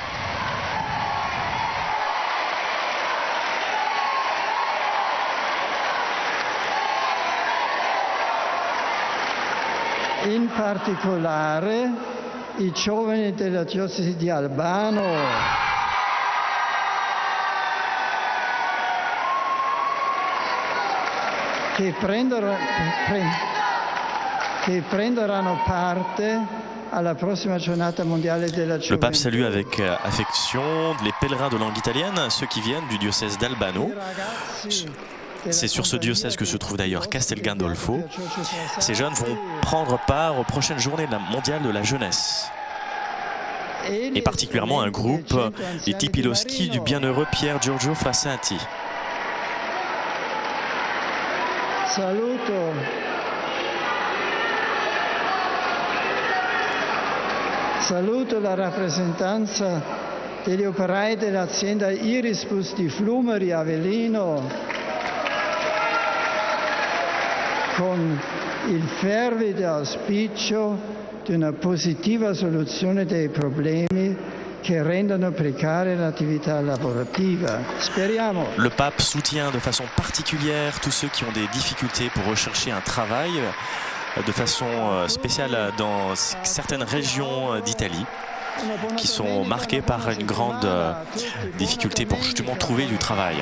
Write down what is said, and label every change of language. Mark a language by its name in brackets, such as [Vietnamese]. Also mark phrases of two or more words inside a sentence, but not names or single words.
[Italian] In particolare i giovani della diocesi di Albano. Che prenderanno parte alla prossima giornata mondiale della gioventù. [French] Le pape salue avec affection les pèlerins de langue italienne, ceux qui viennent du diocèse d'Albano. C'est sur ce diocèse que se trouve d'ailleurs Castel Gandolfo. Ces jeunes vont prendre part aux prochaines journées mondiales de la jeunesse. Et particulièrement un groupe, les Tipiloschi du bienheureux Pier Giorgio Frassati. [Italian] Saluto la rappresentanza degli operai dell'azienda Irispus di Flumeri Avellino con il fervido auspicio di una positiva soluzione dei problemi che rendono precaria l'attività lavorativa. Speriamo. [French] Le pape soutient de façon particulière tous ceux qui ont des difficultés pour rechercher un travail, de façon spéciale dans certaines régions d'Italie qui sont marquées par une grande difficulté pour justement trouver du travail.